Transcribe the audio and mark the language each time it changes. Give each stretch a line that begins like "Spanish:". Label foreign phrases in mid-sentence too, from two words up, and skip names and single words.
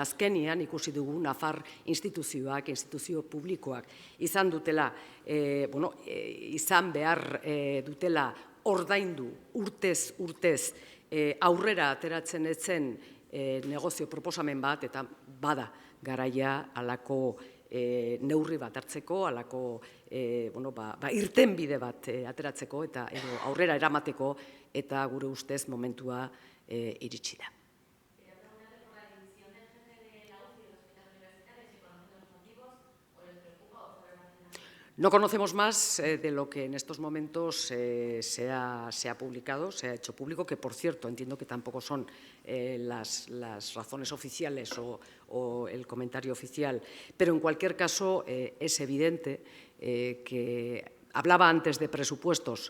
Basque: Azkenian ikusi dugu Nafar instituzio publikoak izan dutela, izan behar dutela ordaindu urtez aurrera ateratzen etzen negozio proposamen bat, eta bada garaia halako neurri bat hartzeko, halako irtenbide bat ateratzeko eta aurrera eramateko, eta gure ustez momentua iritsi da.
Spanish: No conocemos más de lo que en estos momentos se ha publicado, se ha hecho público, que por cierto entiendo que tampoco son las razones oficiales o el comentario oficial, pero en cualquier caso es evidente que hablaba antes de presupuestos.